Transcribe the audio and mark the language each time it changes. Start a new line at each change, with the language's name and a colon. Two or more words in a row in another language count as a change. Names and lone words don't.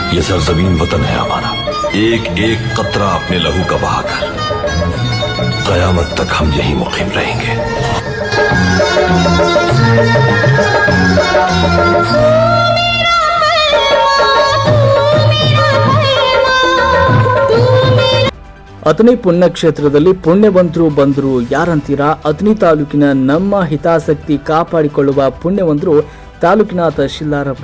Hindi: सरजमीन वतन है हमारा। एक एक कतरा अपने लहू का बहाकर कयामत तक हम यही मुकीम रहेंगे।
Kannada: ಅಥಣಿ ಪುಣ್ಯಕ್ಷೇತ್ರದಲ್ಲಿ ಪುಣ್ಯವಂತರು ಬಂದರು ಯಾರಂತೀರಾ? ಅಥಣಿ ತಾಲೂಕಿನ ನಮ್ಮ ಹಿತಾಸಕ್ತಿ ಕಾಪಾಡಿಕೊಳ್ಳುವ ಪುಣ್ಯವಂತರು ತಾಲೂಕಿನ ತಹಶೀಲ್ದಾರ್ ಅವರು.